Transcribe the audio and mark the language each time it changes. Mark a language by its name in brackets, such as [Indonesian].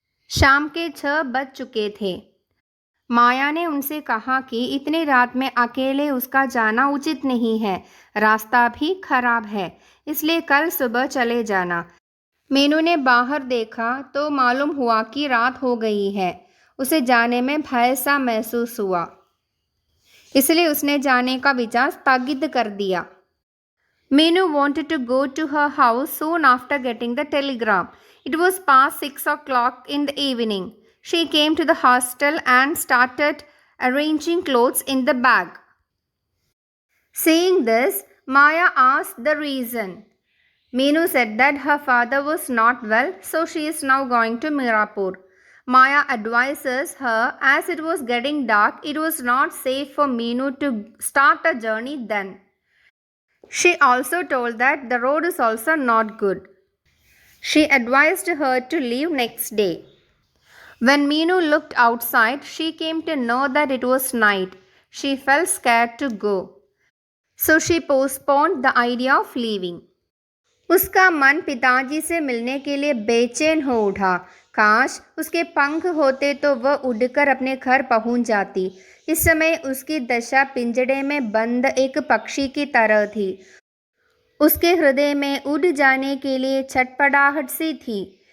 [Hindi] शाम के 6 बज चुके थे। माया ने उनसे कहा कि इतनी रात में अकेले उसका जाना उचित नहीं है, रास्ता भी खराब है, इसलिए कल सुबह चले जाना। मीनू ने बाहर देखा तो मालूम हुआ कि रात हो गई है। उसे जाने में भय सा महसूस हुआ, इसलिए उसने जाने का विचार स्थगित कर दिया। [English] Meenu wanted to go to her house soon after getting the telegram. It was past 6 o'clock in the evening. She came to the hostel and started arranging clothes in the bag. Seeing this, Maya asked the reason. Meenu said that her father was not well, so she is now going to Mirapur. Maya advises her as it was getting dark, it was not safe for Meenu to start a journey then. She also told that the road is also not good. She advised her to leave next day. When Meenu looked outside, she came to know that it was night. She felt scared to go, so she postponed the idea of leaving. [Hindi] उसका मन पिताजी से मिलने के लिए बेचैन हो उठा। काश उसके पंख होते तो वह उड़कर अपने घर पहुंच जाती। इस समय उसकी दशा पिंजड़े में बंद एक पक्षी की तरह थी। उसके हृदय में उड़ जाने के लिए छटपटाहट सी थी।